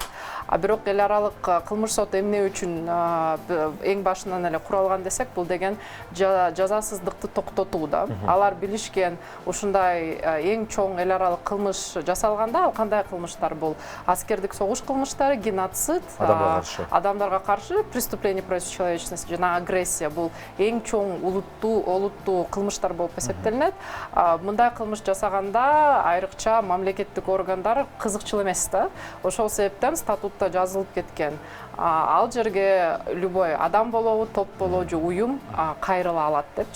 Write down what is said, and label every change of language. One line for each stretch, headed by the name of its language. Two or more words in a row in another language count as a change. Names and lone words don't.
Kyrgyz: Бирок эл аралык кылмыш соту эмне үчүн эң башынан эле куралган десек, бул деген жазасыздыкты токтотуу да. Алар билишкен ушундай эң чоң эл аралык кылмыш жасалганда, ал кандай кылмыштар бул? Аскердик согуш кылмыштары, геноцид, адамдарга каршы
Russian: преступление против человечности
Kyrgyz: жана агрессия, бул эң чоң олуттуу кылмыштар болуп эсептелинет. Мындай кылмыш жасаганда айрыкча мамлекеттик органдар кызыкчыл эмес да. Ошол себептен статутта жазылып кеткен. Ал жерге любой адам болобу, топ болобу же уюм кайрыла алат депчи.